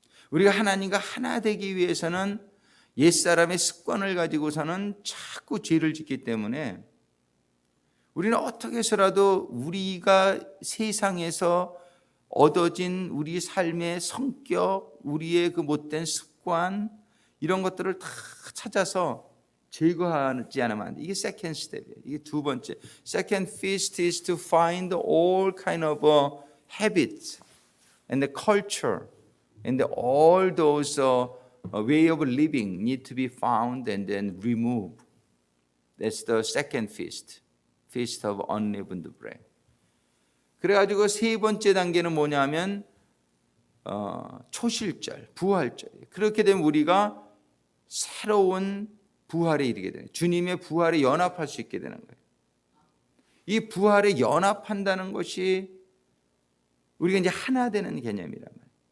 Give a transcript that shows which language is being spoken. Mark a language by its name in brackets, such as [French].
[Korean] 우리가 하나님과 하나 되기 위해서는 옛사람의 습관을 가지고서는 자꾸 죄를 짓기 때문에 우리는 어떻게 해서라도 우리가 세상에서 얻어진 우리 삶의 성격, 우리의 그 못된 습관, 이런 것들을 다 찾아서 제거하지 않으면 안 돼. 이게 [English] second step [Korean] 이에요. 이게 두 번째. [English] Second feast is to find all kind of habits and the culture and all those way of living need to be found and then removed. That's the second feast. Feast of unleavened bread. [Korean] 그래가지고 세 번째 단계는 뭐냐면 초실절, 부활절. 그렇게 되면 우리가 새로운 부활에 이르게 되는, 주님의 부활에 연합할 수 있게 되는 거예요. 이 부활에 연합한다는 것이 우리가 이제 하나 되는 개념이란 말이에요.